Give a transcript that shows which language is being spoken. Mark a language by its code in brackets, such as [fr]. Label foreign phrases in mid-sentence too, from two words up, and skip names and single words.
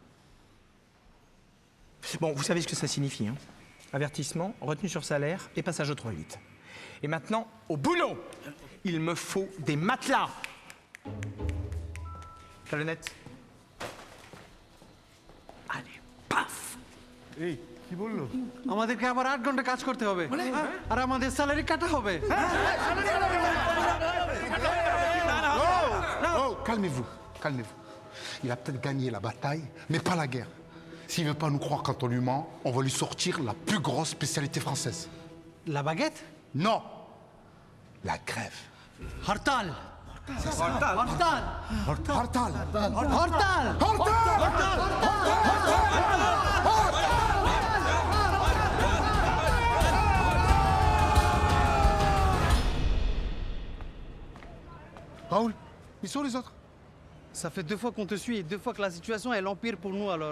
[fr] Bon, vous savez ce que ça signifie, hein? Avertissement, retenue sur salaire et passage au 3-8. Et maintenant, au boulot! Il me faut des matelas! Talonnette. Allez, paf! [bn] এই কি বললো আমাদেরকে আবার 8 ঘন্টা কাজ করতে হবে আর আমাদের স্যালারি কাটা হবে [fr] Oh, calmez-vous, calmez-vous. Il a peut-être gagné la bataille, mais pas la guerre. S'il veut pas nous croire quand on lui ment, on va lui sortir la plus grosse spécialité française. La baguette? Non, la grève. [bn] হরতাল হরতাল হরতাল Hartal. হরতাল [fr] Raoul, ils sont les autres? Ça fait 2 fois qu'on te suit et 2 fois que la situation elle empire pour nous alors.